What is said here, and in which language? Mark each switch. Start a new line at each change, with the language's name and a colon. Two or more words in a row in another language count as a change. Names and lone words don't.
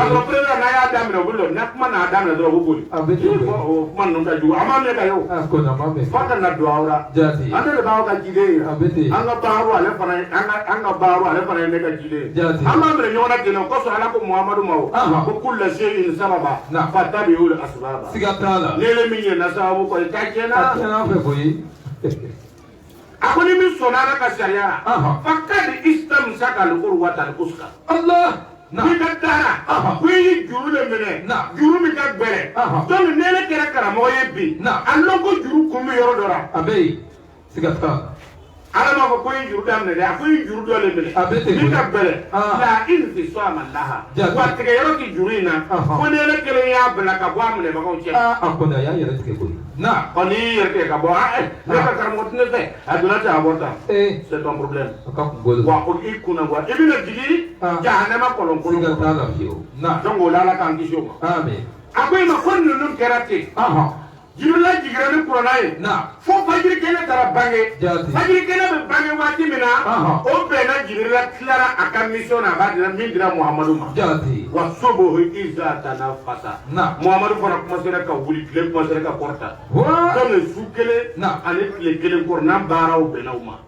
Bambara: k'a sɔrɔ président n'a y'a daminɛ o bɛ lɔ n'a kuma n'a daminɛ dɔrɔn o bɛ boli a bɛ ten o kuma ninnu ka jugu a ma mɛn ka ye o ko na ma mɛn f'a ka na don aw la jaati an de b'aw ka ciden ye a bɛ ten an ka baaro ale fana an ka baaro ale fana ye ne ka ciden ye jaati
Arabic: an b'a minɛ ɲɔgɔn na ten o kosɔn ala ko Muhamadu ma o ko كل شيء سببا فاتبع الأسباب
Bambara: siga t'a la n'ele min ɲɛna sababu kɔni k'a tiɲɛna a tiɲɛna an fɛ koyi a ko ni min sɔnna ala ka sariya la
Arabic: فقد استمسك العروة الوثقى
Bambara: Allah n'i ka taara ko i ye juru de minɛ juru min ka gbɛrɛ donc n'ele kɛra karamɔgɔ ye bi a lɔn ko juru kun bɛ yɔrɔ dɔ la a bɛ yen siga t'a la ala m'a fɔ ko i ye juru daminɛ dɛ a ko i ye juru dɔ de minɛ a bɛ ten min ka gbɛrɛ
Arabic: لا انفصام لها
Bambara: wa tigɛ yɔrɔ ti juru in na ko n'ele kelen y'a bila ka bɔ a minɛbagaw cɛ a kɔni a y'a yɛrɛ tigɛ koyi na ɔ n'i y'i yɛrɛ tigɛ ka bɔ ne ka karamɔgɔ tɛ ne fɛ a donna ten a bɔ tan
French: c'est ton problème
Bambara: a ka kungolo wa o i kunna wa i bɛna jigin jahanama kɔlɔnkolon siga t'a la fiyewu na donc o la ala k'an kisi o ma amen a ko i ma ko ninnu kɛra ten Jibrila jigira ni kuranna ye fo fajiri kɛnɛ taara bange fajiri kɛnɛ bɛ bange waati min na o bɛnna Jibrila tilara a ka mission na a b'a dira min dira Muhamadu ma
Arabic: والصبح إذا تنفس
Bambara: Muhamadu fana commencera ka wuli tile commencera ka kɔrɔta donc su kelen ani tile kelen kɔrɔ n'an baaraw bɛnna o ma